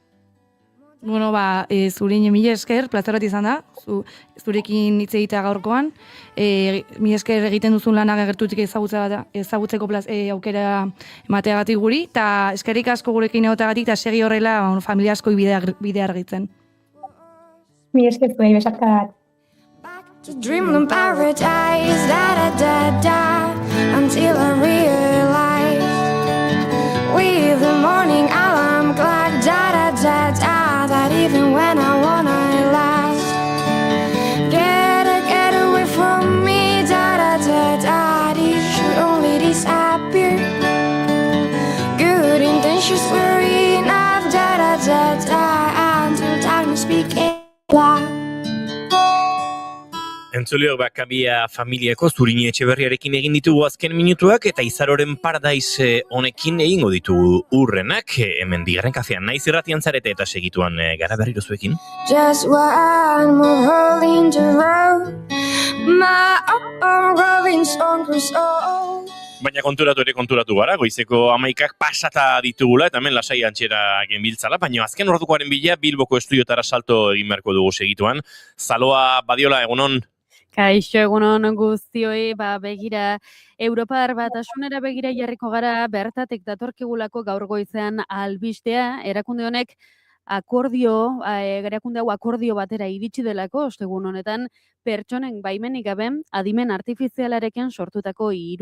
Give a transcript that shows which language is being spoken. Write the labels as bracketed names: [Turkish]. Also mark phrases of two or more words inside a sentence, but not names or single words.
[Basque] Zurine mila esker, plazar bat izan da, zurekin hitz egitea gaurkoan. Mila esker egiten duzun lanak agertutik ezagutzeko aukera emateagatik guri, eta eskerrik asko gurekin egoteagatik, eta segi horrela familia asko bidea argitzen. Mila esker zuei besarka bat. [English] to dream of paradise, da da da da, until I realize with the morning alarm clock, da da da da, that even when I wanna last, get away from me, da da da da, these should only disappear. Good intentions were enough, da da da da, until darkness became black. [Basque] Entzuleok Bakabia familiako Zurini Etxeberriarekin egin ditugu azken minutuak eta Izaroren Paradise honekin egingo ditugu urrenak hemen bigarren kafean naiz irratian zarete eta segituan gara berriro zuekin. [English] Just one more hole in the road, my Robinson Crusoe. [Basque] Baina konturatu gara, goizeko 11ak pasata ditugula eta hemen lasai antxera genbiltzala, baina azken ordukoaren bila Bilboko estudiotara salto egin beharko dugu segituan. Zaloa Badiola, egunon? Kaixo, egunon guztioi, begira, Europar Batasunera begira jarriko gara, bertatik datorkigulako gaur goizean albistea, erakunde honek erakunde hau akordio batera iritsi delako, ostegun honetan, pertsonen baimenik gabe, adimen artifizialarekin sortutako